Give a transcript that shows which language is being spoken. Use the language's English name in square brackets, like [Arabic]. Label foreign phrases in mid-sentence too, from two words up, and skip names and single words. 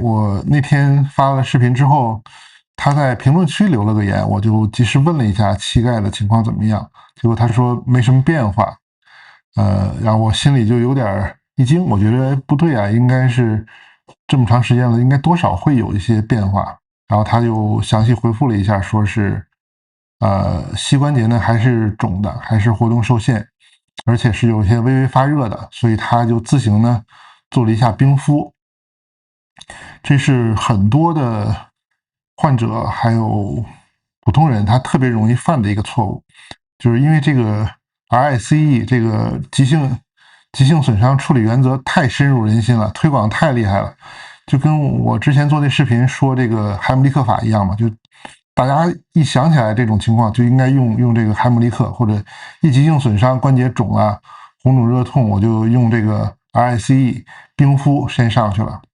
[Chinese] 我那天發了視頻之後，他在評論區留了個言，我就及時問了一下膝蓋的情況怎麼樣，結果他說沒什麼變化，然後我心裡就有點一驚，我覺得不對啊，應該是這麼長時間了，應該多少會有一些變化。然後他就詳細回復了一下，說是膝關節呢還是腫的，還是活動受限，而且是有些微微發熱的，所以他就自行呢做了一下冰敷。這是很多的患者還有普通人他特別容易犯的一個錯誤，就是因為這個 RICE 這個急性損傷處理原則太深入人心了，推廣太厲害了，就跟我之前做那視頻說這個海姆立克法一樣嘛，就大家一想起来這種情況，就應該用這個海姆立克，或者一急性損傷關節腫啊、紅腫熱痛，我就用這個 RICE 冰敷先上去了。